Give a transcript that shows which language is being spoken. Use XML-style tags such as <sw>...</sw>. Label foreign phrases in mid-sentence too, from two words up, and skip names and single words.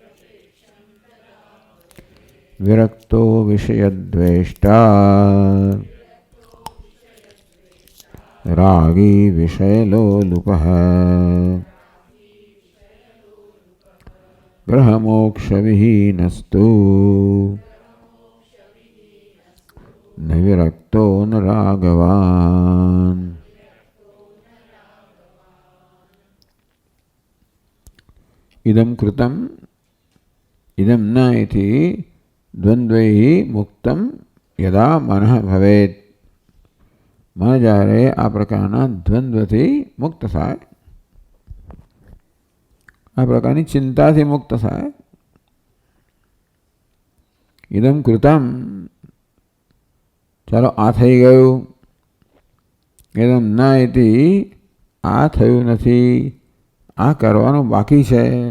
<sa>विरक्तो विषयद्वेष्टा रागी विषयलोलुपः ग्रहमोक्षविहीनस्तु न विरक्तो न रागवान्। इदं कृतम् इदं न इति द्वन्द्वैः मुक्तं यदा मनः भवेत्।</sa> <gu>मन જ્યારે આ પ્રકારના દ્વંદ્વથી મુક્ત થાય, આ પ્રકારની ચિંતાથી મુક્ત થાય.</gu> <sa>ઇદમ કૃતમ,</sa> <gu>ચાલો આ થઈ ગયું.</gu> <sa>ઇદમ ન ઇતિ,</sa> <gu>આ થયું નથી, આ કરવાનું બાકી છે.</gu>